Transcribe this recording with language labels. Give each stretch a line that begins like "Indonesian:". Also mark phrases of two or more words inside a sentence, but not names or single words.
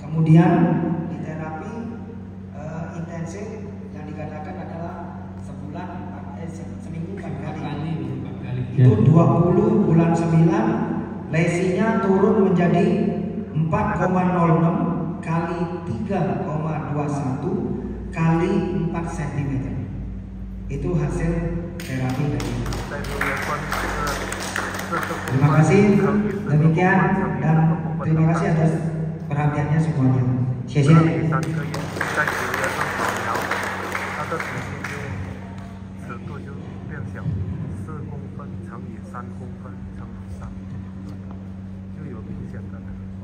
Indonesian: Kemudian di terapi intensif yang dikatakan adalah sebulan seminggu 4 kali. Itu 20 bulan 9 lesinya turun menjadi 4,06 kali 3,21 kali 4 cm. Itu hasil terapi tadi.
Chinese: 在6月份这个
Indonesian: Terima kasih demikian dan terima kasih atas perhatiannya semuanya.
Chinese: 谢谢。 3个月，在9月份扫描，它的体积就尺度就变小，4公分乘以3公分乘以3，就有明显的。